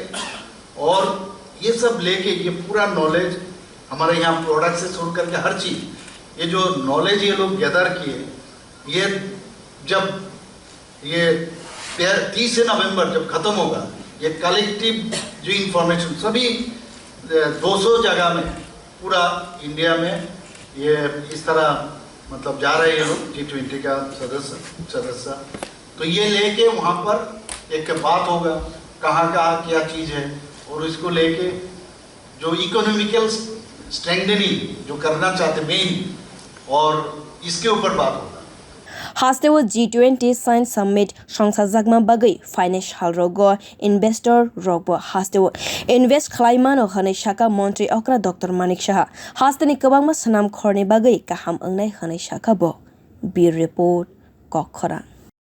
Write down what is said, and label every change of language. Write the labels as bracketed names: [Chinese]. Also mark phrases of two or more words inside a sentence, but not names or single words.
[Hindi] और ये सब लेके ये पूरा नॉलेज हमारे यहाँ प्रोडक्ट से शुरू करके हर चीज़ ये जो नॉलेज ये लोग गैदर किए, ये जब ये 30 नवंबर जब ख़त्म होगा ये कलेक्टिव जो इंफॉर्मेशन सभी 200 जगह में पूरा इंडिया में ये इस तरह मतलब जा रहे हैं लोग G20 का सदस्य। तो ये लेके वहाँ पर एक बात होगा कहाँ क्या चीज़ है और इसको लेके जो [English] economical strengthening [Hindi] जो करना चाहते मेन और इसके ऊपर बात होगा। [Kok Borok] Hasteo G20 Science Summit songsajak bagui financial rogo investor rogo hasteo invest khwlaimano hane shaka Mantri Okra Dr. Manik Saha hasteni kwbangma sanam khorni bagui kaham ongnai hane shaka bo bir report koktwmao।